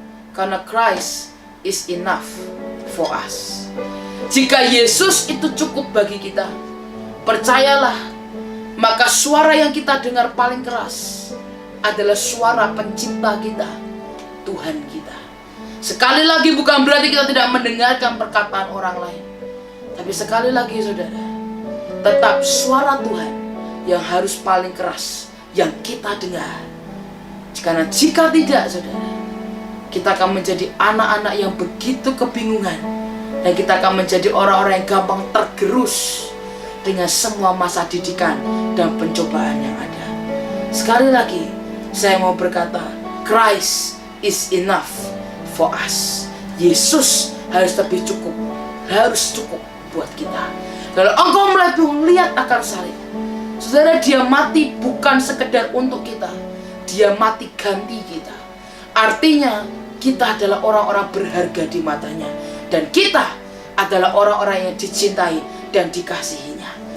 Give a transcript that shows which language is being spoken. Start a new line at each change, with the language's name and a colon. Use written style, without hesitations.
Indonesian: Karena
English: Christ is enough for us.
Indonesian: Jika Yesus itu cukup bagi kita, percayalah, maka suara yang kita dengar paling keras adalah suara pencipta kita, Tuhan kita. Sekali lagi, bukan berarti kita tidak mendengarkan perkataan orang lain, tapi sekali lagi saudara, tetap suara Tuhan yang harus paling keras yang kita dengar. Karena jika tidak, saudara, kita akan menjadi anak-anak yang begitu kebingungan, dan kita akan menjadi orang-orang yang gampang tergerus dengan semua masa didikan dan pencobaan yang ada. Sekali lagi, saya mau berkata,
English: Christ is enough for us.
Indonesian: Yesus harus lebih cukup, harus cukup buat kita. Kalau engkau mulai bingung, lihat akan salib. Saudara, Dia mati bukan sekedar untuk kita, Dia mati ganti kita. Artinya, kita adalah orang-orang berharga di matanya, dan kita adalah orang-orang yang dicintai dan dikasihinya.